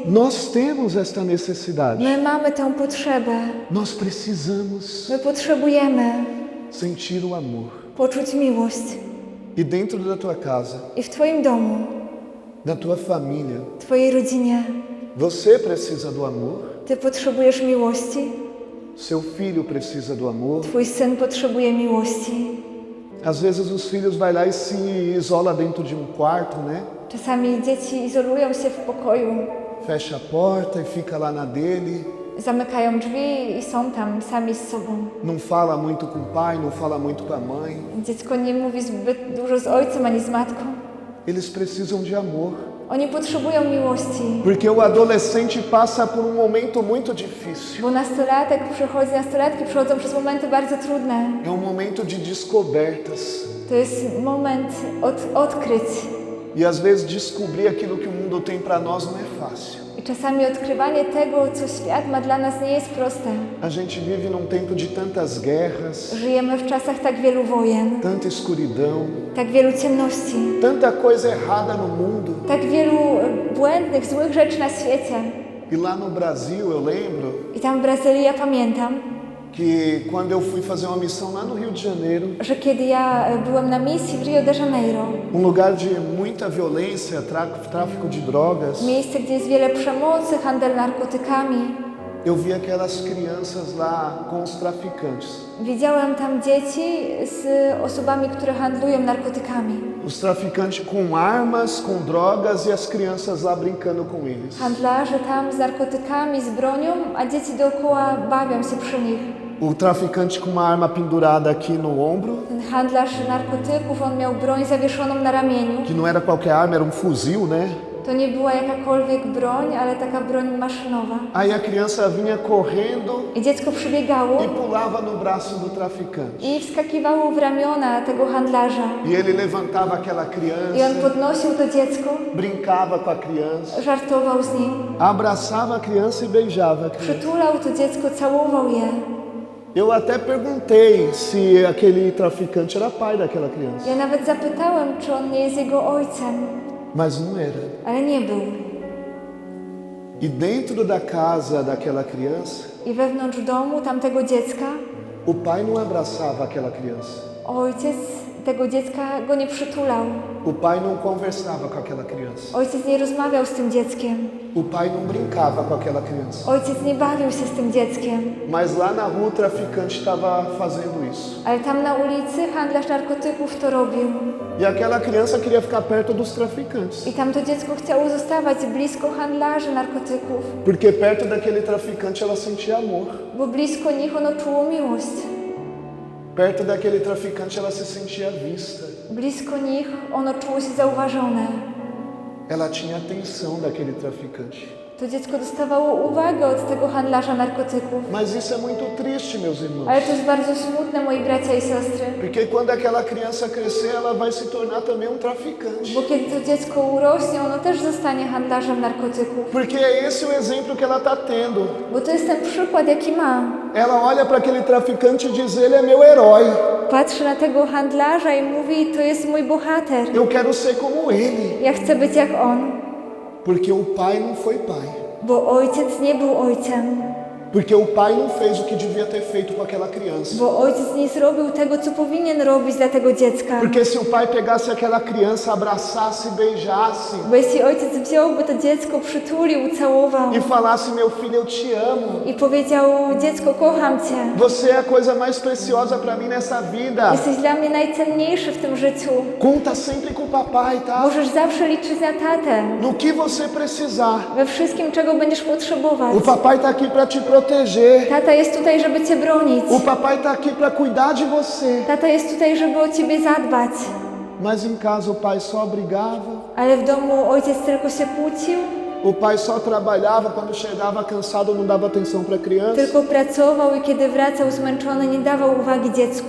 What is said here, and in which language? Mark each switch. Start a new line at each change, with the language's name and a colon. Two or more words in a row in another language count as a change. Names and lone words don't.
Portuguese: Nós temos esta necessidade.
Polish: My mamy tę potrzebę.
Portuguese: Nós precisamos
Polish: My potrzebujemy
Portuguese: sentir o amor.
Polish: poczuć miłość.
Portuguese: E dentro da tua casa,
Polish: I w Twoim domu,
Portuguese: da tua família,
Polish: Twojej rodzinie,
Portuguese: você precisa do amor.
Polish: Ty potrzebujesz miłości.
Portuguese: Seu filho precisa do amor.
Polish: Twój syn potrzebuje miłości.
Portuguese: Às vezes os filhos vai lá e se isola dentro de quarto, né?
Polish: Czasami dzieci izolują się w pokoju,
Portuguese: Fecha a porta e fica lá na dele.
Polish: zamykają drzwi i są tam sami z sobą.
Portuguese: Não fala muito com o pai, não fala muito com a mãe.
Polish: Dziecko nie mówi zbyt dużo z ojcem ani z matką.
Portuguese: Eles precisam de amor.
Polish: Oni potrzebują miłości,
Portuguese: Porque o adolescente passa por um momento muito difícil.
Polish: bo nastolatki przechodzą przez momenty bardzo trudne.
Portuguese: É um momento de descobertas.
Polish: To jest moment odkryć.
Portuguese: E às vezes descobrir aquilo que o mundo tem para nós não é fácil.
Polish: I czasami odkrywanie tego, co świat ma dla nas, nie jest proste.
Portuguese: A gente vive num tempo de tantas guerras,
Polish: Żyjemy w czasach tak wielu wojen,
Portuguese: tanta escuridão,
Polish: tak wielu ciemności,
Portuguese: tanta coisa errada no mundo.
Polish: tak wielu błędnych, złych rzeczy na świecie.
Portuguese: E lá no Brasil eu lembro
Polish: I tam w Brazylii ja pamiętam,
Portuguese: que quando eu fui fazer uma missão lá no Rio de Janeiro,
Polish: że kiedy ja byłem na misji w Rio de Janeiro,
Portuguese: lugar de muita violência, tráfico de drogas,
Polish: miejsce, gdzie jest wiele przemocy, handel narkotykami,
Portuguese: eu vi aquelas crianças lá com os traficantes.
Polish: widziałem tam dzieci z osobami, które handlują narkotykami.
Portuguese: Os traficantes com armas, com drogas e as crianças lá brincando com eles.
Polish: Handlarze tam z narkotykami, z bronią, a dzieci dookoła bawią się przy nich.
Portuguese: O traficante com uma arma pendurada aqui no ombro,
Polish: Ten handlarz narkotyków, on miał broń zawieszoną na ramieniu.
Portuguese: que não era qualquer arma, era um fuzil, né?
Polish: To nie była jakakolwiek broń, ale taka broń maszynowa.
Portuguese: Aí a criança vinha correndo
Polish: I dziecko przybiegało
Portuguese: e pulava no braço do traficante.
Polish: i wskakiwało w ramiona tego handlarza.
Portuguese: E ele levantava aquela
Polish: I on
Portuguese: criança,
Polish: podnosił to dziecko,
Portuguese: brincava com a criança,
Polish: żartował z nim,
Portuguese: abraçava a criança e beijava a criança.
Polish: przytulał to dziecko, całował je.
Portuguese: Eu até perguntei se aquele traficante era pai daquela criança,
Polish: Ja nawet zapytałem, czy on nie jest jego ojcem,
Portuguese: mas não era.
Polish: ale nie był.
Portuguese: E dentro da casa daquela criança,
Polish: I wewnątrz domu tamtego dziecka
Portuguese: o pai não abraçava aquela criança.
Polish: ojciec tego dziecka go nie przytulał.
Portuguese: O pai não conversava com aquela criança.
Polish: Ojciec nie rozmawiał z tym dzieckiem.
Portuguese: O pai não brincava com aquela criança.
Polish: Ojciec nie bawił się z tym dzieckiem.
Portuguese: Mas lá na rua o traficante estava fazendo isso.
Polish: Ale tam na ulicy handlarz narkotyków to robił.
Portuguese: E aquela criança queria ficar perto dos traficantes.
Polish: I tam to dziecko chciało zostawać blisko handlarzy narkotyków,
Portuguese: Porque perto daquele traficante ela sentia amor.
Polish: bo blisko nich ono czuło miłość.
Portuguese: Perto daquele traficante ela se sentia vista.
Polish: Blisko nich ono czuło się zauważone.
Portuguese: Ela tinha atenção daquele traficante.
Polish: To dziecko dostawało uwagę od tego handlarza narkotyków.
Portuguese: Mas isso é muito triste, meus irmãos.
Polish: Ale to jest bardzo smutne, moi bracia i siostry.
Portuguese: Porque quando aquela criança crescer, ela vai se tornar também um traficante.
Polish: Bo kiedy to dziecko urośnie, ono też zostanie handlarzem narkotyków.
Portuguese: Porque é esse o exemplo que ela está tendo.
Polish: Bo to jest ten przykład, jaki ma.
Portuguese: Ela olha para aquele traficante e diz: ele é meu herói.
Polish: Patrzy na tego handlarza i mówi, to jest mój bohater.
Portuguese: Eu quero ser como ele.
Polish: Ja chcę być jak on.
Portuguese: Porque o pai não foi pai.
Polish: Bo ojciec nie był ojcem.
Portuguese: Porque o pai não fez o que devia ter feito com aquela criança.
Polish: Bo ojciec nie zrobił tego, co powinien robić dla tego dziecka.
Portuguese: Porque se o pai pegasse aquela criança, abraçasse, beijasse
Polish: Bo jeśli ojciec wziąłby to dziecko, przytulił, ucałował
Portuguese: e falasse: meu filho, eu te amo.
Polish: i powiedział, dziecko, kocham cię.
Portuguese: Você é a coisa mais preciosa para mim nessa vida.
Polish: Jesteś dla mnie najcenniejszy w tym życiu.
Portuguese: Conta sempre com o papai, tá?
Polish: Możesz zawsze liczyć na tatę.
Portuguese: No que você precisar.
Polish: We wszystkim, czego będziesz potrzebować.
Portuguese: O papai tá aqui para te proteger.
Polish: Tata jest tutaj, żeby cię bronić.
Portuguese: O papai tá aqui para cuidar de você.
Polish: Tata jest tutaj, żeby o ciebie zadbać.
Portuguese: Mas em casa o pai só brigava.
Polish: Ale w domu ojciec tylko się kłócił,
Portuguese: O pai só trabalhava, quando chegava cansado não dava atenção para a criança.
Polish: tylko pracował i kiedy wracał zmęczony, nie dawał uwagi dziecku.